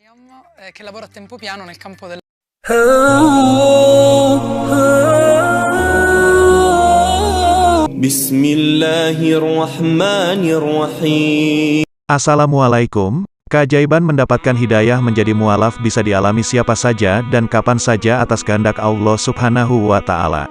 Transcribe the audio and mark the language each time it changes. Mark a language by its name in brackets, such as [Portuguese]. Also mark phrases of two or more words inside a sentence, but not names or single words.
[Italian] che lavora a tempo pieno nel campo del [Arabic] بسم الله الرحمن الرحيم. السلام عليكم. [Indonesian] Keajaiban mendapatkan hidayah menjadi mualaf bisa dialami siapa saja dan kapan saja atas kehendak Allah [Arabic] سبحانه وتعالى.